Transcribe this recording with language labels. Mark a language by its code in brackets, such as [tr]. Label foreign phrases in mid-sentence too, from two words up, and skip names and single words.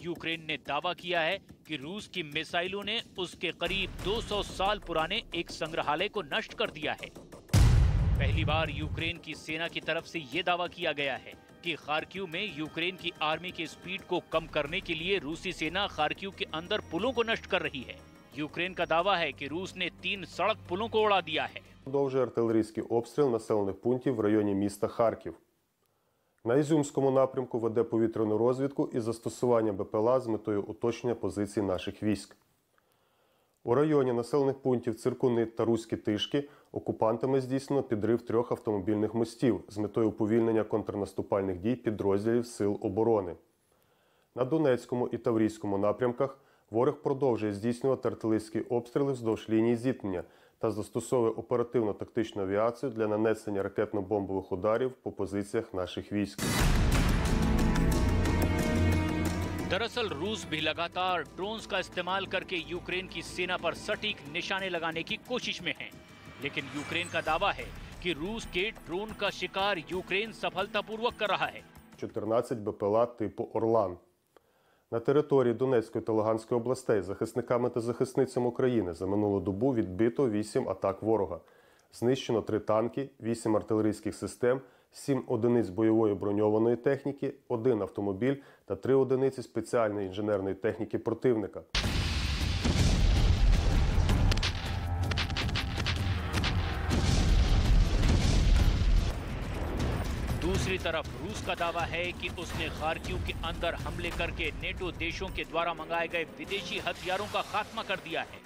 [hi] यूक्रेन ने दावा किया है कि रूस की मिसाइलों ने उसके करीब 200 साल पुराने एक संग्रहालय को नष्ट कर दिया है। पहली बार यूक्रेन की सेना की तरफ से ये दावा किया गया है कि खार्किव में यूक्रेन की आर्मी की स्पीड को कम करने के लिए रूसी सेना खार्किव के अंदर पुलों को नष्ट कर रही है। यूक्रेन का दावा है कि रूस ने 3 सड़क पुलों को उड़ा दिया है। [uk] Продовжує артилерійський обстріл населених пунктів в районі міста Харків. На Ізюмському напрямку веде повітряну розвідку із застосуванням БПЛА з метою уточнення позицій наших військ. У районі населених пунктів Циркуни та Руські Тишки окупантами здійснено підрив 3 автомобільних мостів з метою уповільнення контрнаступальних дій підрозділів Сил оборони. На Донецькому і Таврійському напрямках ворог продовжує здійснювати артилерійські обстріли вздовж лінії зіткнення та застосовує оперативно-тактичну авіацію для нанесення ракетно-бомбових ударів по позиціях наших військ. [hi] दरअसल रूस भी लगातार ड्रोन्स का इस्तेमाल करके यूक्रेन की सेना पर सटीक निशाने लगाने की कोशिश में है। लेकिन यूक्रेन का दावा है कि रूस के ड्रोन का शिकार यूक्रेन सफलतापूर्वक कर रहा है। [uk] 14 БПЛА типу «Орлан». На території Донецької та Луганської областей захисниками та захисницями України за минулу добу відбито 8 атак ворога. Знищено 3 танки, 8 артилерійських систем, 7 одиниць бойової броньованої техніки, 1 автомобіль та 3 одиниці спеціальної інженерної техніки противника. [hi] दूसरी तरफ रूस का दावा है कि उसने खार्किव के अंदर हमले करके नेटो देशों के द्वारा मंगाए गए विदेशी हथियारों का खात्मा कर दिया है।